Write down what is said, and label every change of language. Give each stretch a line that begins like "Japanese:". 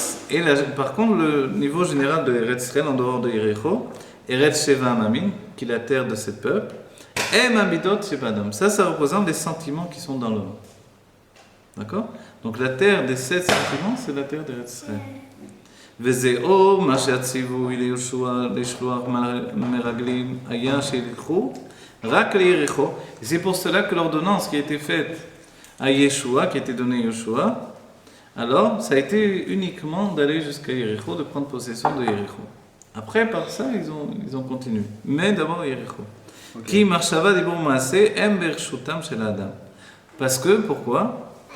French: Et par contre, le niveau général de Eretz Israël, en dehors de Yericho, Eretz Sheva Amamim, qui est la terre de ce peuple, et Mamidot Shebadam. Ça représente les sentiments qui sont dans l'homme. D'accord? Donc la terre des 7 sentiments, c'est la terre d'Eretz Israël.
Hebrew: וזהו מה שהציוו ליהושע לשלוח מרגלים היה שילכו רק ליריחו.
French: Et c'est pour cela que l'ordonnance qui a été faite à Yeshua, qui a été donnée à Yeshua, alors ça a été uniquement d'aller jusqu'à Yéricho, de prendre possession de Yéricho. Après, par ça, ils ont continué. Mais d'abord Yéricho.
Hebrew: Qui marchava dibur maaseh em bershutam shel adam.
French: Parce que, pourquoi?